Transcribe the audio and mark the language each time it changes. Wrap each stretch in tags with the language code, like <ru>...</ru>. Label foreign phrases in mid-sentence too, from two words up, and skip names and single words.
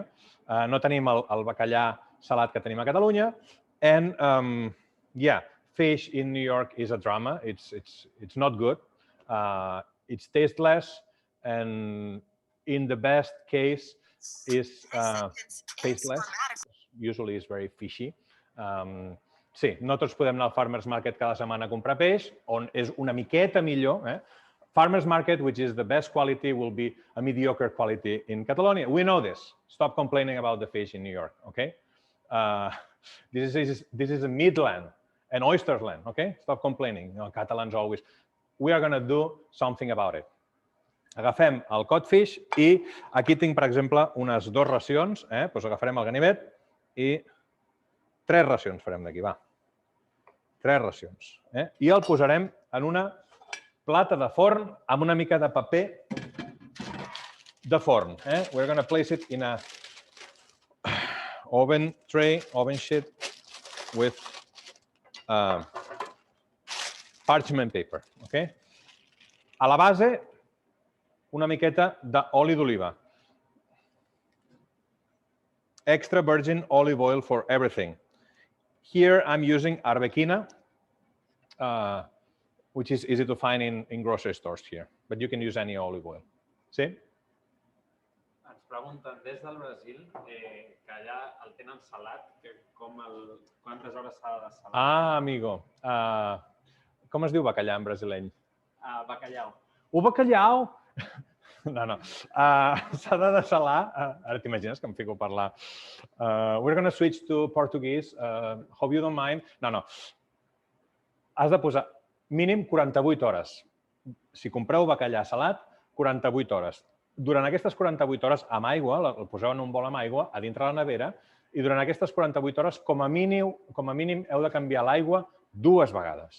<ca>No tenim el bacallà salat que tenim a Catalunya.</ca> <en>And yeah, fish in New York is a drama. It's not good. It's tasteless. And in the best case is tasteless. Usually it's very fishy.</en> <ca>Sí, no tots podem anar al Farmer's Market cada setmana a comprar peix, on és una miqueta millor.</ca> <en>Farmer's Market, which is the best quality, will be a mediocre quality in Catalonia. We know this. Stop complaining about the fish in New York, okay? This is a midland, an oyster's land, okay? Stop complaining. You know, Catalans always. We are going to do something about it.</en> <ca>Agafem el codfish i aquí tinc, per exemple, unes 2 racions. Doncs agafarem el ganivet i 3 racions farem d'aquí, va. 3 racions. I el posarem en una plata de forn amb una mica de paper de forn.</ca> <en>We're going to place it in a oven tray, oven sheet with parchment paper. Okay?</en> <ca>A la base, una miqueta d'oli d'oliva.</ca> <en>Extra virgin olive oil for everything. Here I'm using arbequina, which is easy to find in grocery stores here, but you can use any olive oil.</en> <ca>Sí? Ens pregunten des del Brasil que allà el tenen salat, quantes hores s'ha de salar? Ah, amigo. Com es diu bacallà en brasileny? Bacalhau.</ca> <pt>O bacalhau!</pt> <ca>No. S'ha de dessalar. Ara t'imagines que em fico a parlar.</ca> <en>We're going to switch to Portuguese. Hope you don't mind.</en> <ca>No. Has de posar mínim 48 hores. Si compreu bacallà salat, 48 hores. Durant aquestes 48 hores amb aigua, el poseu en un bol amb aigua a dintre la nevera, i durant aquestes 48 hores, com a mínim, heu de canviar l'aigua 2 vegades.</ca>